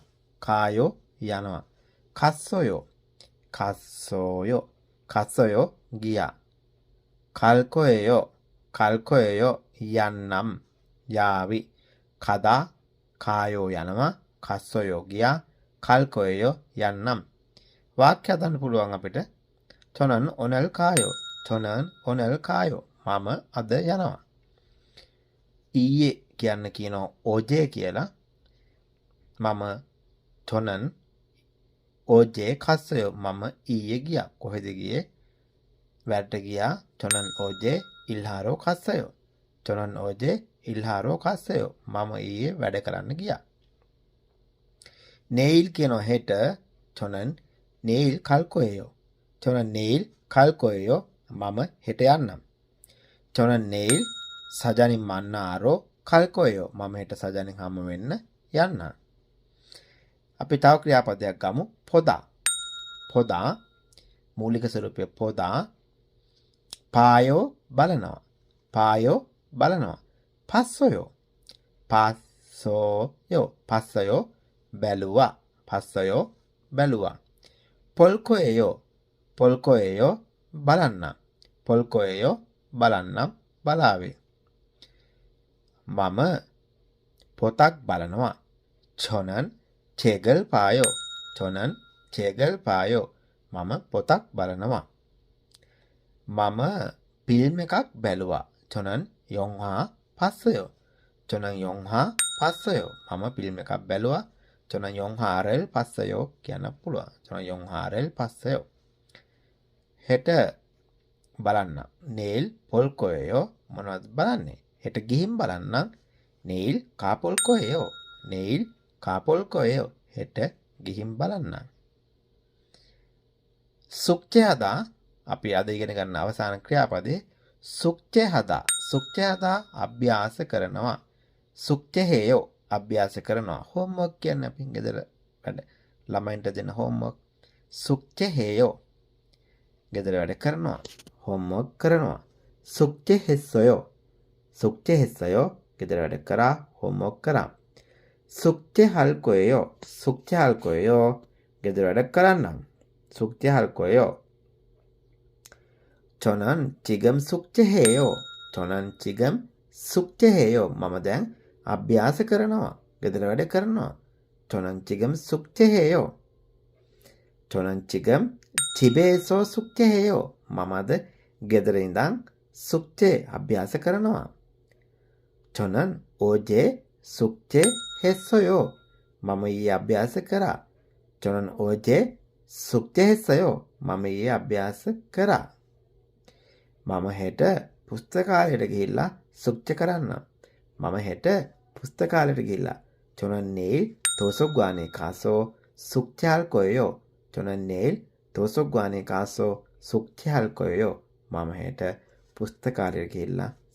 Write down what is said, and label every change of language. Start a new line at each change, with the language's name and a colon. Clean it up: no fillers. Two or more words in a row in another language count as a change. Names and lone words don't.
Sinhala: කායෝ යනවා.
Korean: 갔어요. 갔어요
Sinhala: ගියා. කල්කොයෝ යන්නම් යාවි.
Korean: 가다 가요
Sinhala: යනවා. කස්සොයෝ ගියා. කල්කොයෝ යන්නම්. වාක්‍ය හදන්න පුළුවන් අපිට.
Korean: 저는 오늘 가요. 저는 오늘 가요.
Sinhala: මම අද යනවා. ඊයේ කියන්න කියනවා ඔජේ කියලා.
Korean: මම 저는 어제 갔어요.
Sinhala: මම ඊයේ ගියා. කොහෙද ගියේ? වැඩට ගියා.
Korean: 저는 어제 일하러 갔어요. 저는 어제 일하러 갔어요.
Sinhala: මම ඊයේ වැඩ කරන්න ගියා. 내일 කියනවා හෙට.
Korean: 저는 내일 갈 거예요. 저는 내일 갈 거예요.
Sinhala: මම හෙට යන්නම්.
Korean: 저는 내일 사장님 만나러 갈 거예요.
Sinhala: මම හෙට 사장님 හමු වෙන්න යන්නම්. අපි තව ක්‍රියාපදයක් ගමු. පොදා මූලික ස්වරූපය පොදා. පායෝ බලනවා. පස්සයෝ බැලුවා. පොල්කොයෝ බලන්නම් බලාවේ. මම පොතක් බලනවා.
Korean: 저는 책을 봐요.
Sinhala: මම පොතක් බලනවා. මම ෆිල්ම් එකක් බැලුවා.
Korean: 저는 영화 봤어요.
Sinhala: මම ෆිල්ම් එකක් බැලුවා.
Korean: 저는 영화를 봤어요
Sinhala: කියන්න පුළුවන්.
Korean: 저는 영화를 봤어요.
Sinhala: හෙට බලන්න.
Korean: 내일 볼 거예요.
Sinhala: මොනවද බලන්නේ? හෙට ගිහින් බලන්නම්.
Korean: 내일 가볼 거예요.
Sinhala: හෙට ගිහින් බලන්නම්. 숙제하다. අපි අද ඉගෙන ගන්න අවසාන ක්‍රියාපදේ 숙제하다 අභ්‍යාස කරනවා. 숙제해요 අභ්‍යාස කරනවා. homework කියන්නේ අපි ගෙදර වැඩ ළමයින්ට දෙන homework. 숙제해요 ගෙදර වැඩ කරනවා. homework කරනවා. 숙제했어요 ගෙදර වැඩ කරා. homework කරා.
Korean: 숙제할 거예요
Sinhala: ගෙදර වැඩ කරන්නම්.
Korean: 숙제할 거예요. 저는 지금 숙제해요.
Sinhala: මම දැන් අභ්‍යාස කරනවා. ගෙදර වැඩ කරනවා.
Korean: 저는 지금 숙제해요. 저는 지금 집에서 숙제해요.
Sinhala: මම අද ගෙදර ඉඳන් 숙제 අභ්‍යාස කරනවා.
Korean: 저는 어제 숙제했어요.
Sinhala: මම ඊයේ අභ්‍යාස කරා.
Korean: 저는 어제 숙제했어요.
Sinhala: මම ඊයේ අභ්‍යාස කරා. මම හෙට පුස්තකාලයට ගිහිල්ලා 숙제 කරන්න. මම හෙට පුස්තකාලයට ගිහිල්ලා.
Korean: 저는 내일 도서관에 가서 숙제할 거예요. 저는 내일 도서관에 가서 숙제할 거예요.
Sinhala: මම හෙට පුස්තකාලයට ගිහිල්ලා